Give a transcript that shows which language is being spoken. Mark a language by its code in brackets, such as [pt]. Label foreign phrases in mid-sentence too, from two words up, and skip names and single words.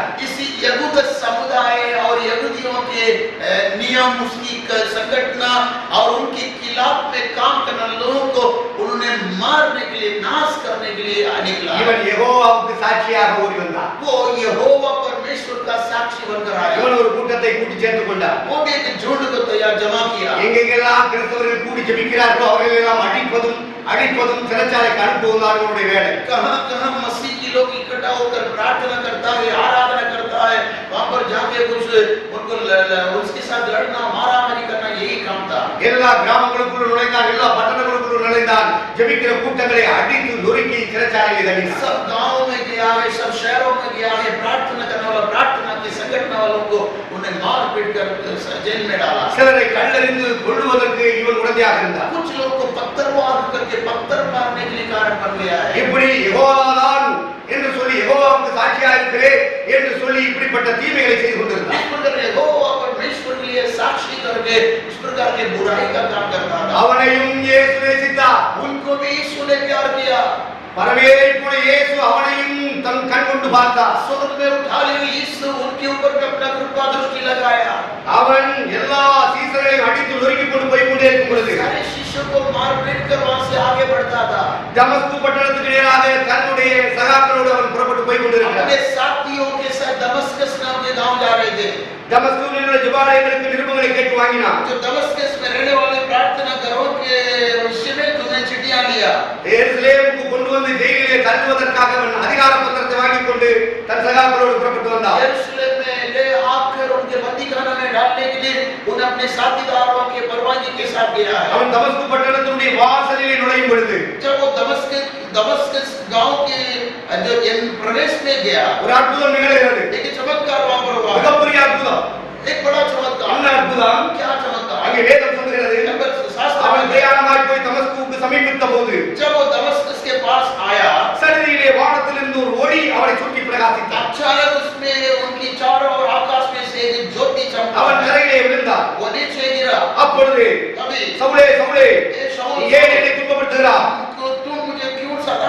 [hi] इसी यहूद समुदाय और यहूदियों के नियम, उसकी संगठन और उनके खिलाफ में काम करने लोगों को उन्होंने मारने के लिए, नाश करने के लिए निकला. [ta] இவன் யெகோவாவுக்கு சாட்சியாக ஓடி வந்தான். [hi] वो यहोवा परमेश्वर का साक्षी बनकर आया. [ta] இவன் ஒரு கூட்டத்தை கூட்டி சேர்த்துக் கொண்டான். [hi] वो भी एक झुंड को तैयार जमा किया. [ta] எங்கெங்கெல்லாம் கிறிஸ்தவர்கள் கூடி ஜெபிக்கிறார்களோ அவர்களெல்லாம் அடிப்பதும் சிறைச்சாலைக்கு அனுப்புவதுதான் அவருடைய வேலை. [hi] कहां मसीह के लोग इकट्ठा होकर प्रार्थना करता है, आराधना करता है, वहां पर जाके कुछ उनको उसके साथ लड़ना, मारामारी करना, यही काम था. [ta] எல்லா கிராமங்களுக்குள்ள நுழைந்தான், எல்லா பட்டணங்களுக்குள்ள நுழைந்தான், ஜெபிக்கிற கூட்டங்களை அடித்து நொறுக்கி சிறைச்சாலையில் தள்ளினான். [hi] सब गांवों में गया है, सब शहरों में गया है, प्रार्थना करने वाला प्रार्थना के संगठन वालों को उन्हें मार पीट कर जेल में डाला. [ta] சிலரை கல்லெறிந்து கொல்லுவதற்கு இவன் உடந்தையாக இருந்தான். [hi] कुछ लोग को पत्थरवार करके पत्थर मारने के लिए कारण बन गया है. [ta] இப்படி யெகோவாதான் என்று சொல்லி, யெகோவாவுக்கு சாட்சியாக இருக்கிறேன் என்று சொல்லி இப்படிப்பட்ட தீமைகளை செய்து கொண்டிருந்தான். [hi] इस प्रकार यहोवा परमेश्वर के लिए साक्षी करके इस प्रकार के बुराई का काम करता था. [ta] அவனையும் இயேசு நேசித்தார். [hi] उनको भी यीशु ने प्यार किया. [ta] பரமேறி போன இயேசு அவனையும் தன் கண் கொண்டு பார்த்தார். [hi] स्वर्ग में उठा लिए यीशु उनके ऊपर अपना कृपा दृष्टि लगाया. [ta] அவன் எல்லா சீசர்களையும் அடித்து நொறுக்கி கொண்டு போய் கொண்டே இருக்கும் பொழுது [hi] सारे शिष्यों को मार पीट कर वहां से आगे बढ़ता था. [ta] दमस्क பட்டணத்துக்கு நேராக தன்னுடைய சகாக்களோடு அவன் புறப்பட்டு போய் கொண்டிருக்கிறான். [hi] अपने साथियों के साथ दमस्कस नाम के गांव जा रहे थे. [ta] दमस्कूரில் உள்ள ஜெபாலயங்களுக்கு நிருபங்களை கேட்டு வாங்கினான். [hi] जो दमस्कस में रहने वाले प्रार्थना घरों के विषय में उन्हें चिट्ठियां लिया. [ta] எருசலேமுக்கு கொண்டு வந்து ஜெயிலிலே தள்ளுவதற்காக அவன் அதிகார பத்திரத்தை வாங்கிக் கொண்டு தன் சகாக்களோடு புறப்பட்டு வந்தான். [hi] यरूशलेम में ले आकर उनके बंदीखाना में डालने के लिए उन अपने साथीदारों के परवानगी के साथ गया है. [ta] அவன் दमस्क பட்டணத்தினுடைய வாசலிலே நுழையும் பொழுது [hi] जब वो दमस्कस गांव के जो प्रवेश में गया, [ta] ஒரு அற்புதம் நிகழ்கிறது. [hi] एक चमत्कार वहां पर हुआ. [ta] மிகப்பெரிய அற்புதம். [hi] एक बड़ा चमत्कार. [ta] என்ன அற்புதம்? [hi] क्या चमत्कार? [ta] அங்கே வேதம் சொல்கிறது, [hi] शास्त्र [ta] அவன் [hi] में [ta] பிரயாணமாய் போய் தமஸ்குவுக்கு சமீபித்த போது [hi] जब वो दमस्कस के पास आया, [ta] சடுதியிலே வானத்திலிருந்து ஒரு ஒளி அவனை சுற்றி பிரகாசித்தது. [hi] अचानक उसमें उनकी चारों ओर आकाश में से एक ज्योति चमका. [ta] அவன் தரையிலே விழுந்தான். [hi] वो नीचे गिरा. [ta] அப்பொழுது [hi] तभी [ta] சவுலே சவுலே [hi] ए शाऊल, [ta] நீ ஏன் என்னை துன்பப்படுத்துகிறாய் [hi] तू मुझे क्यों सताता